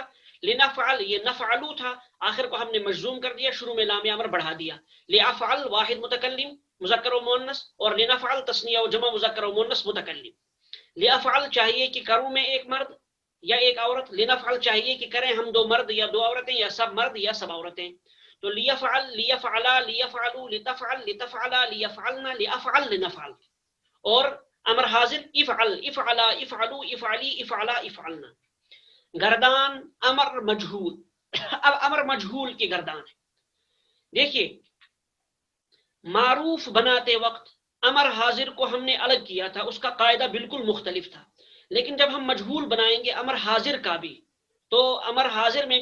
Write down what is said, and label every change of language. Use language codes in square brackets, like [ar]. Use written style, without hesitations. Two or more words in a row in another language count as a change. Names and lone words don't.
[ur] لنفعل یہ نفعلو تھا، آخر کو ہم نے مجزوم کر دیا، شروع میں لام امر بڑھا دیا۔ لافعل واحد متکلم مذکر و مؤنث، اور لنفعل تثنیہ و جمع مذکر و مؤنث متکلم۔ لافعل چاہیے کہ کروں میں ایک مرد یا ایک عورت، لنفعل چاہیے کہ کریں ہم دو مرد یا دو عورتیں یا سب مرد یا سب عورتیں۔ [ar] تو لیفعل لیفعلا لیفعلو لتفعل لتفعلا لیفعلنا لافعل لنفعل، [ur] اور امر حاضر [ar] افعل افعلا افعلو افعلی افعلا افعلنا۔ [ur] گردان امر مجہول، اب امر مجہول کی گردان ہے۔ دیکھیے معروف بناتے وقت امر حاضر کو ہم نے الگ کیا تھا، اس کا قاعدہ بالکل مختلف تھا، لیکن جب ہم مجہول بنائیں گے امر حاضر کا بھی، تو امر حاضر میں